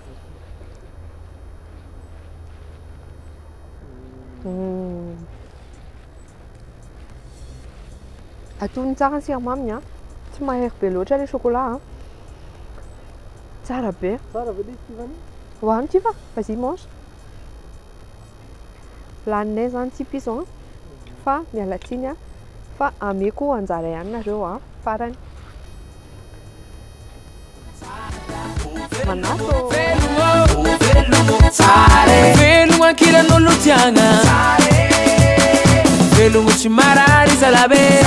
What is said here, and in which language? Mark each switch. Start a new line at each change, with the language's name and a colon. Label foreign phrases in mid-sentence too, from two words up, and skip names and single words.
Malagasy: atony tsara ny siramaminy a tsy mahery be loatra
French: le chocolat
Malagasy: a tsara be hoany ty fa
French: vas-y mange
Malagasy: laninay zany ty piso a fa miala tsiny a fa ameko anjara ihany nareo a farany manaso velogno ankiran'olo tiagna velogno tsy marary zalabe